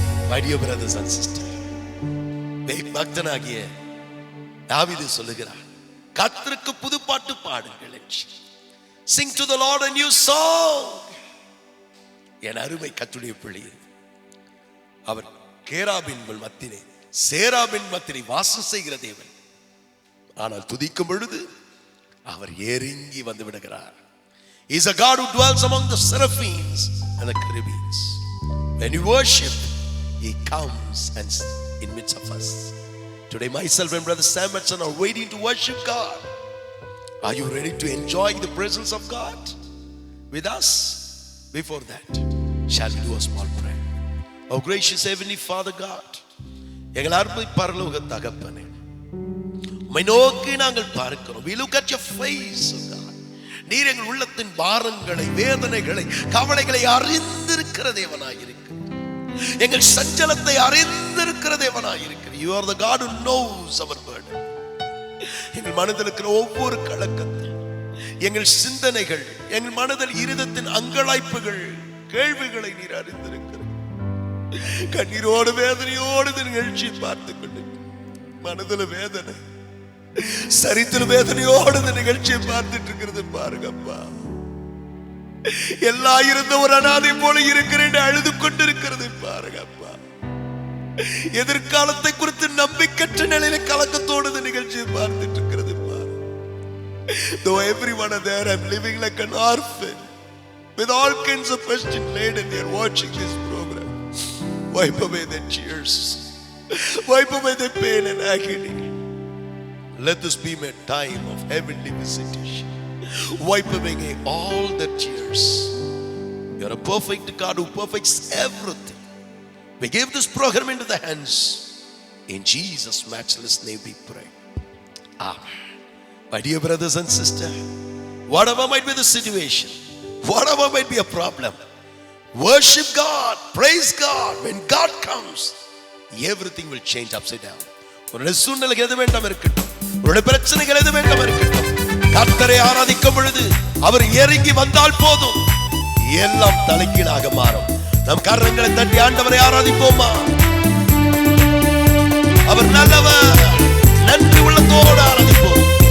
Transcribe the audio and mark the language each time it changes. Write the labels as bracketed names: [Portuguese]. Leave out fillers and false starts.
[English] My dear brothers and sisters, [Tamil] பக்தனாகிய தாவீது சொல்லுகிறார், கர்த்தருக்கு புதுப்பாட்டு பாடுங்கள். [English] Sing to the Lord a new song. [Tamil] என் அருமை கர்த்தருடைய பிள்ளையே, அவர் கேராபின் மத்தியிலே சேராபின் மத்தியிலே வாசம் செய்கிற தேவன். ஆனால் துதிக்கும் பொழுது அவர் இறங்கி வந்து விடுகிறார். [English] He is a God who dwells among the seraphims and the cherubims. When you worship, He comes and in midst of us. Today, myself and Brother Samuelson are waiting to worship God. Are you ready to enjoy the presence of God with us? Before that, shall we do a small prayer? Oh gracious Heavenly Father God, [Tamil] எங்கள் அருமை பரலோக தகப்பனே, உம்மை நோக்கி நாங்கள் பார்க்கிறோம். [English] We look at your face, oh God. [Tamil] நீர் எங்கள் உள்ளத்தின் பாரங்களை, வேதனைகளை, கவலைகளை அறிந்திருக்கிற தேவனாயிருக்கிறார். எங்கள் சஞ்சலத்தை அறிந்திருக்கிற தேவனாயிருக்கிறார். [English] You are the God who knows our burden. [Tamil] எங்கள் மனதில் இருக்கிற ஒவ்வொரு கலக்கத்தை, எங்கள் சிந்தனைகள், எங்கள் மனதில் இருதத்தின் அங்கலாய்ப்புகள், கேள்விகளை நீர் அறிந்திருக்கிறார். கண்ணீரோடு வேதனையோடு நிகழ்ச்சி பார்த்து கொண்டு மனதில் வேதனை, சரித்திர வேதனையோடு இந்த நிகழ்ச்சியை பார்த்துட்டு இருக்கிறது பாருங்கப்பா. எல்லா இருந்த ஒரு அனாதை போல இருக்கிறேன் அழுது கொண்டிருக்கிறது பாருங்கப்பா. எதிர்காலத்தை குறித்து நம்பிக்கற்ற நிலையில கலக்கத்தோடு இந்த நிகழ்ச்சியை பார்த்துட்டு இருக்கிறது பாரு. [English] Though everyone are there, I'm living like an orphan with all kinds of questions laden. They're watching this program. Wipe away their tears, wipe away their pain and agony. Let this be my time of heavenly visitation. Wipe away all the tears. You are a perfect God who perfects everything. We give this program into the hands. In Jesus' matchless name we pray. Amen. My dear brothers and sisters, whatever might be the situation, whatever might be a problem, Worship God, praise God. When God comes, everything will change upside down. [Tamil] உன்னுடைய சூழ்நிலைகள் எது வேண்டாம் இருக்கட்டும், உன்னுடைய பிரச்சனைகள் எது வேண்டாம் இருக்கட்டும், கர்த்தரை ஆராதிக்கும் பொழுது அவர் இறங்கி வந்தால் போதும், எல்லாம் தலைகீழாக மாறும். நம் கரங்களை தட்டி ஆண்டவரை ஆராதிப்போமா? அவர் நல்லவர். நன்றி உள்ளத்தோடு ஆராதிப்போம்.